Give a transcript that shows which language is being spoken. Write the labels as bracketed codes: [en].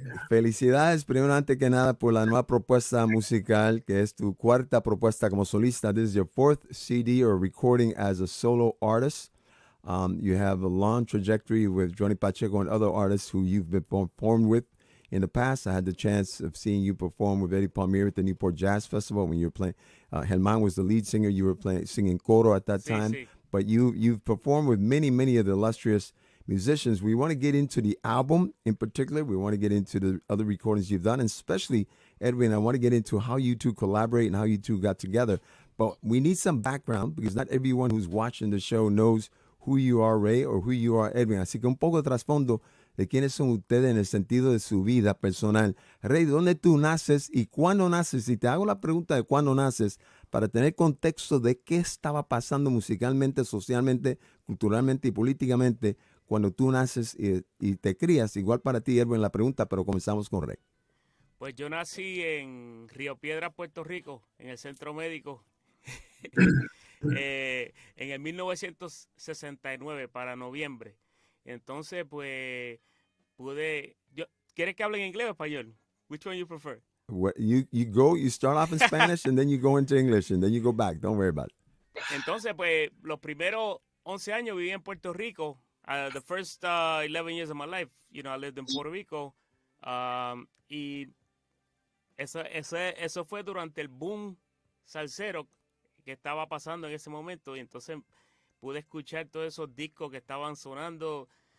[es] Felicidades, primero antes que nada, por la nueva propuesta musical, que es tu cuarta propuesta como solista. [en] This is your fourth CD or recording as a solo artist. You have a long trajectory with Johnny Pacheco and other artists who you've been performed with. In the past, I had the chance of seeing you perform with Eddie Palmieri at the Newport Jazz Festival when you were playing. Germán was the lead singer. You were singing coro at that time. [es] Sí. [en] But you've performed with many of the illustrious musicians. We want to get into the album in particular. We want to get into the other recordings you've done, and especially, Edwin, I want to get into how you two collaborate and how you two got together. But we need some background because not everyone who's watching the show knows who you are, Ray, or who you are, Edwin. [es] Así que un poco de trasfondo de quiénes son ustedes en el sentido de su vida personal. Ray, ¿dónde tú naces y cuándo naces? Y te hago la pregunta de cuándo naces para tener contexto de qué estaba pasando musicalmente, socialmente, culturalmente y políticamente cuando tú naces y te crías. Igual para ti, Edwin, la pregunta, pero comenzamos con Ray. Pues yo nací en Río Piedras, Puerto Rico, en el centro médico, en el 1969, para noviembre. Entonces, pues, ¿quieres que hable en inglés o español? [en] Which one you prefer? You start off in Spanish and then you go into English and then you go back. Don't worry about it. [es] Entonces, pues, los primeros 11 años viví en Puerto Rico. [en] The first 11 years of my life, I lived in Puerto Rico. [es] Y eso fue durante el boom salsero que estaba pasando en ese momento. Y entonces pude escuchar todos esos discos que estaban sonando.